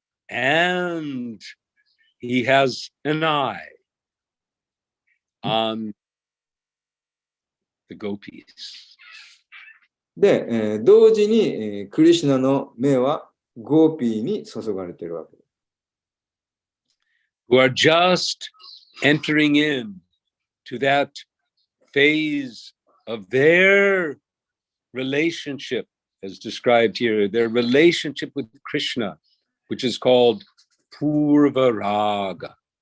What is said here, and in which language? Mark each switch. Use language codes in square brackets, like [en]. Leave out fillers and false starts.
[en] And he has an eye on the gopis. [ja] で、同時に、クリシュナの目はゴーピーに注がれているわけです。 [en] Who are just entering in to that phase of their relationship, as described here, their relationship with Krishna, which is called Purva Raga.